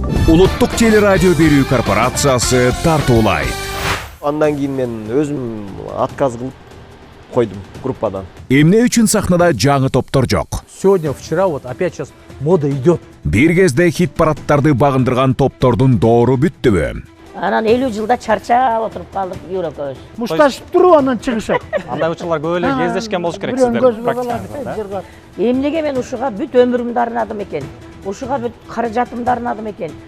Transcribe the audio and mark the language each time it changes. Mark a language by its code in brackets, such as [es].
[ky] Улуттук телерадио берүү корпорациясы тартуулайт. Андан кийин мен өзүм отказ кылып койдум группадан. Эмне үчүн сахнада жаңы топтор жок? [ru] Сегодня, вчера, вот опять сейчас мода идет. [ky] Бир кезде хит парадтарды багындырган топтордун доору бүттүбү? Анан 50 жылда чарчап отуруп калдык Юрекөбүз. Мушташып туруп анан чыгышат. Андай учурлар көп эле кездешкен болуш керек сиздер практикаңызда. Эмнеге мен ушуга бүт өмүрүмдү арнадым экен. Ушуга бүт каражатымды арнадым экен.